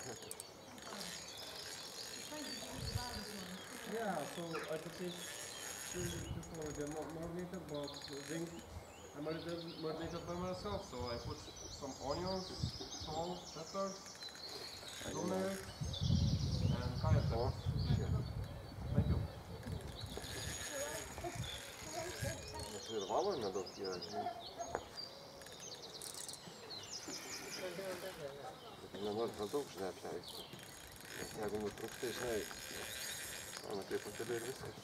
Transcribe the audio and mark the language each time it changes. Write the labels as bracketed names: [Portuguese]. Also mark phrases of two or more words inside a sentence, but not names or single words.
[English] Yeah, so I could take Marinated, but I marinated by myself, so I put some onions, salt, pepper, turmeric, and cayenne. Thank you. [Lithuanian] Ir valo nedaug yra, žinai. Nenori per daug, žinai, apleisti. Nes jeigu nutrūkstai, žinai, mano tai pakeliu ir viskas.